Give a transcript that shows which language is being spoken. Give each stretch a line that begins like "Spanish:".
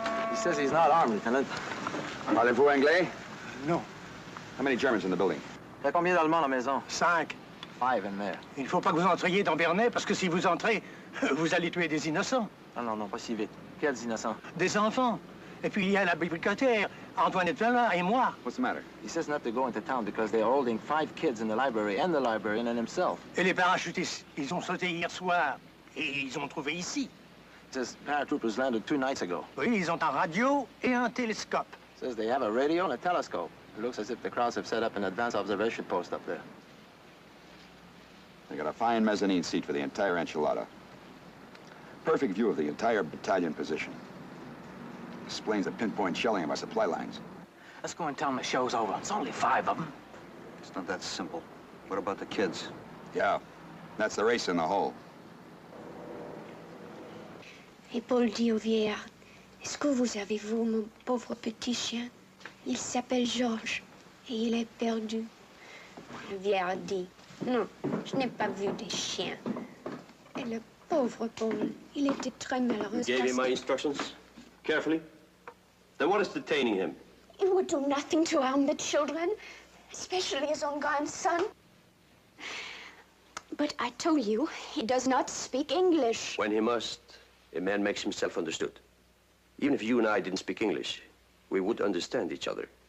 English: He says he's not armed, Lieutenant.
French: Parlez-vous anglais? Non.
English: How many Germans in the building?
French: Il y a combien d'Allemands à la maison? 5.
English: 5 in there.
French: Il ne faut pas que vous entriez dans Bernay, parce que si vous entrez, vous allez tuer des innocents. Non, pas si vite. Quels innocents? Des enfants. Et puis il y a la bibliothécaire, Antoinette Valin et moi.
English: What's the matter? He says not to go into town because they're holding 5 kids in the library and the librarian and himself.
French: Et les parachutistes, ils ont sauté hier soir. Et ils ont trouvé ici.
English: Says paratroopers landed 2 nights ago.
French: Oui, ils ont un radio et un télescope.
English: Says they have a radio and a telescope. It looks as if the Krauts have set up an advanced observation post up there. They got a fine mezzanine seat for the entire enchilada. Perfect view of the entire battalion position. Explains the pinpoint shelling of our supply lines. Let's go and tell them the show's over. It's only 5 of them. It's not that simple. What about the kids? Yeah. That's the race in the hole.
French: Et Paul dit au vieillard, est-ce que vous avez vu mon pauvre petit chien? Il s'appelle Georges et il est perdu. Le vieillard dit, non, je n'ai pas vu des chiens. Et le pauvre Paul, il était très malheureux.
English: You gave him my instructions carefully? Then what is detaining him? He would do nothing to harm the children, especially his own grandson. But I told you, he does not speak English. When he must, a man makes himself understood. Even if you and I didn't speak English, we would understand each other.